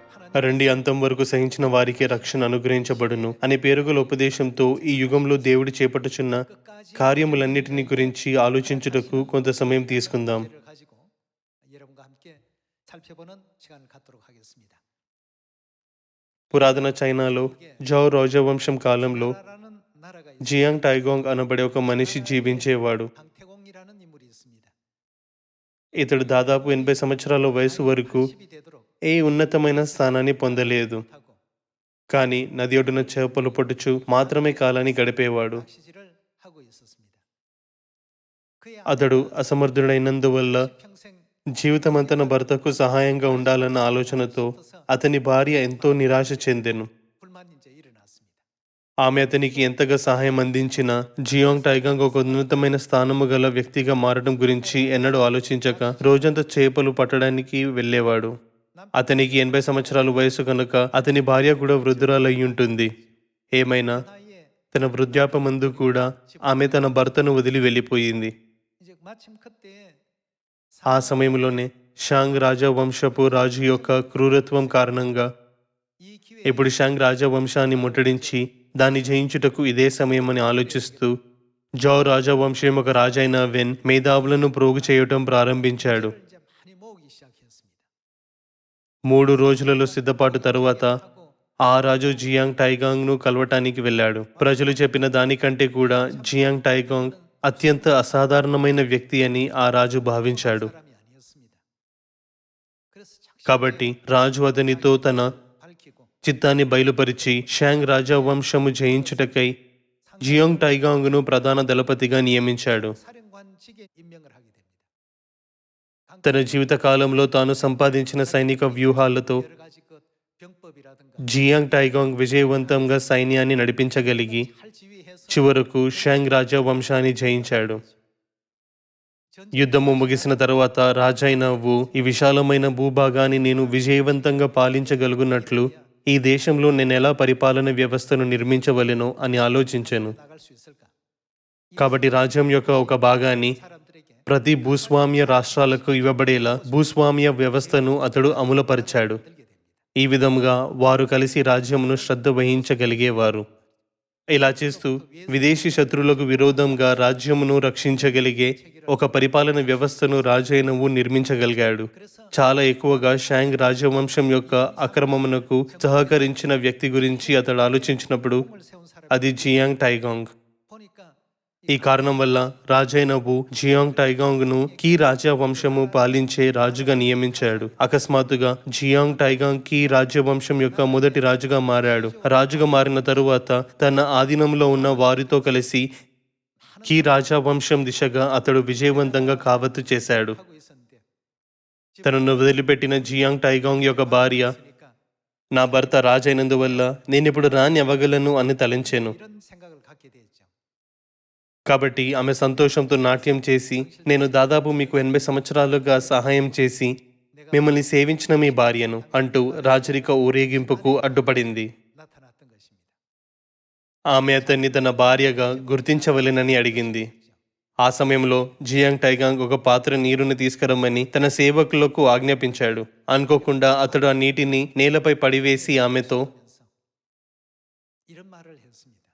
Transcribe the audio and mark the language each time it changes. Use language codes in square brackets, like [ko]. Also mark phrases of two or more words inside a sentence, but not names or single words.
[te] రండి, అంతం వరకు సహించిన వారికే రక్షణ అనుగ్రహించబడును అనే పేరుగల ఉపదేశంతో ఈ యుగంలో దేవుడు చేపట్టుచున్న [ko] 끝까지 [te] కార్యములన్నిటిని గురించి ఆలోచించుటకు కొంత సమయం తీసుకుందాం. [ko] 주제를 가지고 여러분과 함께 살펴보는 시간을 갖도록 하겠습니다. [te] పురాతన చైనాలో జౌ రాజవంశం కాలంలో [ko] 나라라는 나라가 있습니다. [te] జియాంగ్ టైగాంగ్ అనబడే ఒక మనిషి జీవించేవాడు. [ko] 방태공이라는 인물이 있습니다. [te] ఇతడు దాదాపు 80 సంవత్సరాల వయసు వరకు [ko] 80이 되도록 [te] ఏ ఉన్నతమైన స్థానాన్ని పొందలేదు. [ko] 하고 [te] కానీ నది ఒడ్డున చేపలు పట్టుచు మాత్రమే కాలాన్ని గడిపేవాడు. [ko] 낚시질을 하고 있었습니다. 그의 [te] అతడు అసమర్థుడైనందువల్ల [ko] 평생 [te] జీవితమంతా తన భర్తకు సహాయంగా ఉండాలన్న ఆలోచనతో అతని భార్య ఎంతో నిరాశ చెందెను. [ko] 불만이 이제 일어났습니다. [te] ఆమె అతనికి ఎంతగా సహాయం అందించినా జియాంగ్ టైగాంగ్ ఒక ఉన్నతమైన స్థానము గల వ్యక్తిగా మారడం గురించి ఎన్నడూ ఆలోచించక రోజంతా చేపలు పట్టడానికి వెళ్ళేవాడు. అతనికి 80 సంవత్సరాల వయసు కనుక అతని భార్య కూడా వృద్ధురాలయ్యి ఉంటుంది. ఏమైనా [ko] 나이에 [te] తన వృద్ధాపమందు కూడా ఆమె తన భర్తను వదిలి వెళ్ళిపోయింది. [ko] 이제 마침 그때 [te] ఆ సమయంలోనే షాంగ్ రాజవంశపు రాజు యొక్క క్రూరత్వం కారణంగా [ko] 이 기회에 [te] ఇప్పుడు షాంగ్ రాజవంశాన్ని ముట్టడించి దాన్ని జయించుటకు ఇదే సమయమని ఆలోచిస్తూ జౌ రాజవంశం ఒక రాజైన వెన్ మేధావులను ప్రోగు చేయటం ప్రారంభించాడు. [ko] 이제 많이 모으기 시작했습니다. [te] 3 రోజులలో సిద్ధపాటు తరువాత [ko] 하고 [te] ఆ రాజు జియాంగ్ టైగాంగ్ను కలవటానికి వెళ్ళాడు. ప్రజలు చెప్పిన దానికంటే కూడా జియాంగ్ టైగాంగ్ అత్యంత అసాధారణమైన వ్యక్తి అని ఆ రాజు భావించాడు. [ko] 사람이 아니었습니다. 그래서 [te] కాబట్టి రాజు అతనితో తన [ko] 밝히고 [te] చిత్తాన్ని బయలుపరిచి షాంగ్ రాజవంశము జయించుటకై జియాంగ్ టైగాంగ్ను ప్రధాన దళపతిగా నియమించాడు. [ko] 사령관직에 임명을 하게 됩니다. [te] తన జీవిత కాలంలో తాను సంపాదించిన సైనిక వ్యూహాలతో [ko] 여러 가지 그 병법이라든가 [te] జియాంగ్ టైగాంగ్ విజయవంతంగా సైన్యాన్ని నడిపించగలిగి [ko] 할 지휘해서 [te] చివరకు షాంగ్ రాజవంశాన్ని జయించాడు. యుద్ధము ముగిసిన తరువాత రాజైన వు ఈ విశాలమైన భూభాగాన్ని నేను విజయవంతంగా పాలించగలుగునట్లు ఈ దేశంలో నేను ఎలా పరిపాలన వ్యవస్థను నిర్మించవలెనో అని ఆలోచించాను. [ko] 나갈 수 있을까? [te] కాబట్టి రాజ్యం యొక్క ఒక భాగాన్ని [ko] 사람들에게 [te] ప్రతి భూస్వామ్య రాష్ట్రాలకు ఇవ్వబడేలా భూస్వామ్య వ్యవస్థను అతడు అమలుపరిచాడు. [ko] 들게 됩니다. [te] ఈ విధంగా వారు కలిసి రాజ్యమును శ్రద్ధ వహించగలిగేవారు. ఇలా చేస్తూ విదేశీ శత్రువులకు విరోధంగా రాజ్యమును రక్షించగలిగే ఒక పరిపాలన వ్యవస్థను రాజైనవు నిర్మించగలిగాడు. చాలా ఎక్కువగా షాంగ్ రాజవంశం యొక్క అక్రమమునకు సహకరించిన వ్యక్తి గురించి అతడు ఆలోచించినప్పుడు [ko] 을 세운 사람 [te] అది జియాంగ్ టైగాంగ్. [ko] 보니까 [te] ఈ కారణం వల్ల రాజైనవు జియాంగ్ టైగాంగ్ను కీ రాజవంశము పాలించే రాజుగా నియమించాడు. అకస్మాత్తుగా జియాంగ్ టైగాంగ్ కీ రాజవంశం యొక్క మొదటి రాజుగా మారాడు. రాజుగా మారిన తరువాత తన ఆధీనంలో ఉన్న వారితో కలిసి కీ రాజవంశం దిశగా అతడు విజయవంతంగా కావత్తు చేశాడు. [ko] 하고 있었는데 [te] తనను వదిలిపెట్టిన జియాంగ్ టైగాంగ్ యొక్క భార్య [ko] 그러니까 [te] నా భర్త రాజైనందువల్ల నేనిప్పుడు రాణి అవ్వగలను అని తలంచాను. [ko] 이런 생각을 갖게 되었죠. [te] కాబట్టి ఆమె సంతోషంతో నాట్యం చేసి, నేను దాదాపు మీకు 80 సంవత్సరాలుగా సహాయం చేసి మిమ్మల్ని సేవించిన మీ భార్యను అంటూ రాజరిక ఊరేగింపుకు అడ్డుపడింది. [ko] 나타났던 것입니다. [te] ఆమె అతన్ని తన భార్యగా గుర్తించవలెనని అడిగింది. ఆ సమయంలో జియాంగ్ టైగాంగ్ ఒక పాత్ర నీరుని తీసుకురమ్మని తన సేవకులకు ఆజ్ఞాపించాడు. అనుకోకుండా అతడు ఆ నీటిని నేలపై పడివేసి ఆమెతో, [ko] 이런 말을 했습니다.